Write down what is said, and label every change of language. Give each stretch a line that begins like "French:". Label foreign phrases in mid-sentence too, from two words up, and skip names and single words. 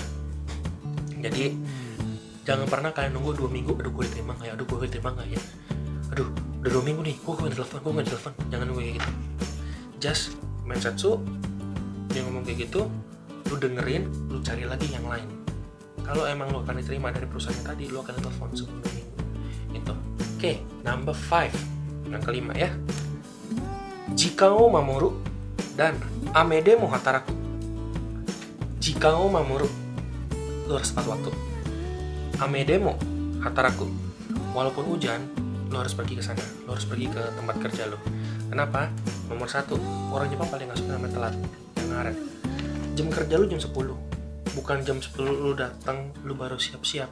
Indonesian: Jadi, jangan pernah kalian nunggu 2 minggu, aduh gue diterima nggak ya, aduh udah 2 minggu nih, gue nggak telepon. Jangan nunggu kayak gitu. Just mensetsu, dia ngomong kayak gitu, lu dengerin, lu cari lagi yang lain. Kalau emang lu akan diterima dari perusahaan yang tadi, lu akan telepon sebelum 2 minggu. Itu. Oke, number 5, yang kelima ya.
Japanese: 時間を守る
Indonesian: dan
Japanese: 雨でも働く. 時間を守る,
Indonesian: lu harus tepat waktu.
Japanese: 雨でも働く,
Indonesian: walaupun hujan, lo harus pergi ke sana, lo harus pergi ke tempat kerja lo. Kenapa? Nomor 1, orang Jepang paling nggak suka namanya telat, yang ngaret. Jam kerja lo jam 10, bukan jam 10 lo datang, lo baru siap-siap.